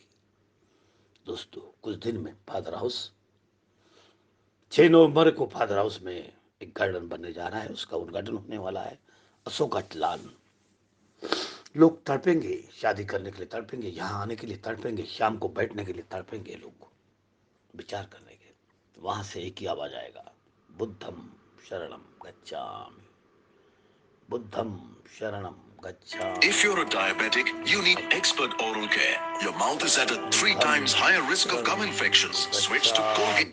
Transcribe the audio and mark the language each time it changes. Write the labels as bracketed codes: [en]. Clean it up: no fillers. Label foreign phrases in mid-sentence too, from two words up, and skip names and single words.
[hi] दोस्तों, कुछ दिन में फादर हाउस 6 नवंबर को फादर हाउस में एक गार्डन बनने जा रहा है, उसका उद्घाटन होने वाला है। अशोक अटलान, लोग तड़पेंगे, शादी करने के लिए तड़पेंगे, यहाँ आने के लिए तड़पेंगे, शाम को बैठने के लिए तड़पेंगे, लोग विचार करने के। वहां से एक ही आवाज आएगा, [pi] बुद्धम शरणम गच्छामि, बुद्धम शरणम [en] If you're a [pi] गच्छामि, [en] diabetic, you need expert oral care. Your mouth is at a 3 times higher risk of gum infections. Switch to Colgate.